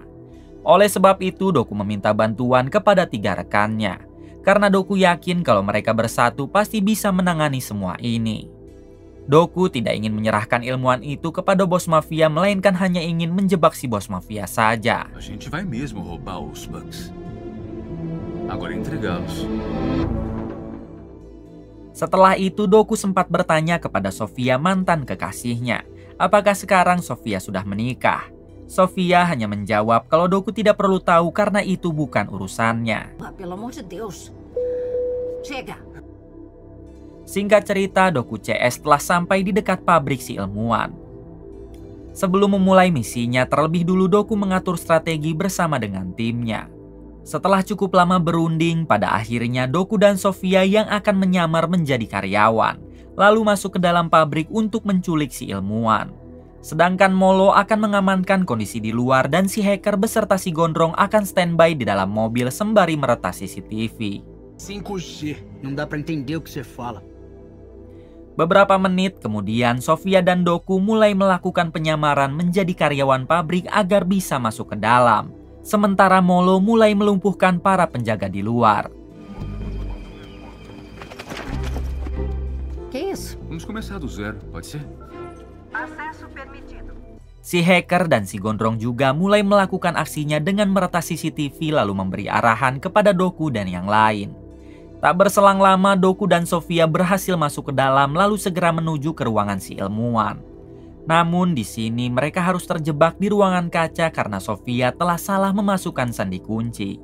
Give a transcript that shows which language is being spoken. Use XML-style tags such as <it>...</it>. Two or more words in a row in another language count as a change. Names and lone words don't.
<id>Oleh sebab itu Doku meminta bantuan kepada tiga rekannya. Karena Doku yakin kalau mereka bersatu pasti bisa menangani semua ini. Doku tidak ingin menyerahkan ilmuwan itu kepada bos mafia melainkan hanya ingin menjebak si bos mafia saja.</id> <pt>A gente vai mesmo roubar os bugs. Agora entregá-los.</pt> <id>Setelah itu Doku sempat bertanya kepada Sofia mantan kekasihnya apakah sekarang Sofia sudah menikah. Sofia hanya menjawab kalau Doku tidak perlu tahu karena itu bukan urusannya.</id> <pt>Pelo amor de Deus. Chega.</pt> <id>Singkat cerita, Doku CS telah sampai di dekat pabrik si ilmuwan. Sebelum memulai misinya, terlebih dulu Doku mengatur strategi bersama dengan timnya. Setelah cukup lama berunding, pada akhirnya Doku dan Sofia yang akan menyamar menjadi karyawan, lalu masuk ke dalam pabrik untuk menculik si ilmuwan. Sedangkan Molo akan mengamankan kondisi di luar dan si hacker beserta si gondrong akan standby di dalam mobil sembari meretas CCTV.</id> <pt>5G, não dá pra entender o que você fala.</pt> <id>Beberapa menit kemudian, Sofia dan Doku mulai melakukan penyamaran menjadi karyawan pabrik agar bisa masuk ke dalam. Sementara Molo mulai melumpuhkan para penjaga di luar.</id> <pt>Que isso? Vamos começar do zero, pode ser? Acesso permitido.</pt> <id>Si hacker dan si gondrong juga mulai melakukan aksinya dengan meretas CCTV lalu memberi arahan kepada Doku dan yang lain. Tak berselang lama, Doku dan Sofia berhasil masuk ke dalam lalu segera menuju ke ruangan si ilmuwan. Namun di sini mereka harus terjebak di ruangan kaca karena Sofia telah salah memasukkan sandi kunci.</id>